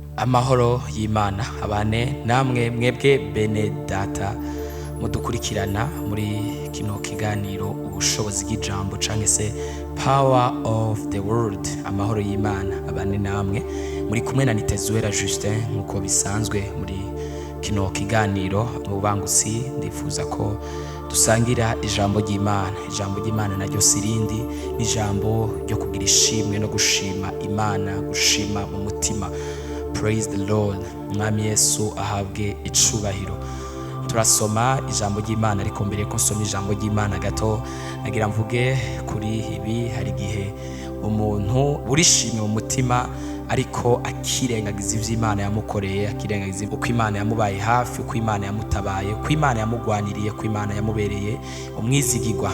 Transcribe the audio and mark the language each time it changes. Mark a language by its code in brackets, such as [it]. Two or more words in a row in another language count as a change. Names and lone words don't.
[rn] Amahoro y'Imana abane namwe mwebwe bene data mudukurikirana muri kino kiganiro ubushobozi bw'ijambo canke se [en] power of the word. [rn] Amahoro y'Imana abane namwe muri kumwe na Nitezuwera nkuko bisanzwe muri kino kiganiro ubangutsi. Ndifuza ko dusangira ijambo ry'Imana. Ijambo ry'Imana naryo sirindi ni ijambo ryo kugira ishimwe no gushima Imana, gushima mu mutima. [en] Praise the Lord. [rn] Mwami Yesu ahabwe icubahiro. Turasoma ijambo ry'Imana, ariko mbere ko nsoma ijambo ry'Imana gato nagira mvuge kuri ibi. Hari gihe umuntu burishimye mu mutima ariko akirengagiza ivy'Imana yamukoreye, akirengagiza uko Imana yamubaye hafi, uko Imana yamutabaye, uko Imana yamugwaniriye, uko Imana yamubereye umwizigirwa.